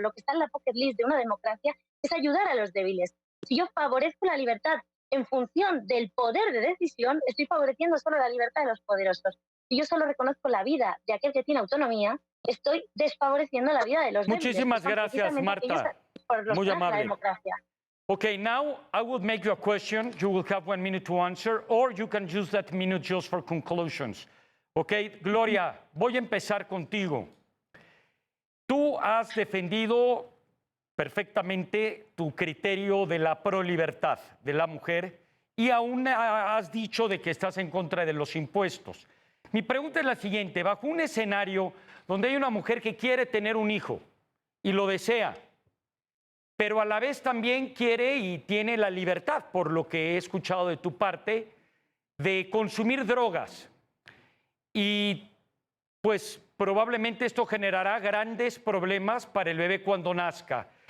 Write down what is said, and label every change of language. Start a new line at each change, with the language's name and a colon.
Spanish: Lo que está en la
English: bucket list
Spanish: de una democracia es ayudar a los débiles. Si yo favorezco la libertad en función del poder de decisión, estoy favoreciendo solo la libertad de los poderosos. Si yo solo reconozco la vida de aquel que tiene autonomía, estoy desfavoreciendo la vida de los débiles. Muchísimas gracias, Marta. Muy amable.
English: Okay, now I will make you a question. You will have 1 minute to answer, or you can use that minute just for conclusions.
Spanish: Okay, Gloria, voy a empezar contigo. Tú has defendido perfectamente tu criterio de la prolibertad de la mujer y aún has dicho de que estás en contra de los impuestos. Mi pregunta es la siguiente: bajo un escenario donde hay una mujer que quiere tener un hijo y lo desea, pero a la vez también quiere y tiene la libertad, por lo que he escuchado de tu parte, de consumir drogas, y pues probablemente esto generará grandes problemas para el bebé cuando nazca.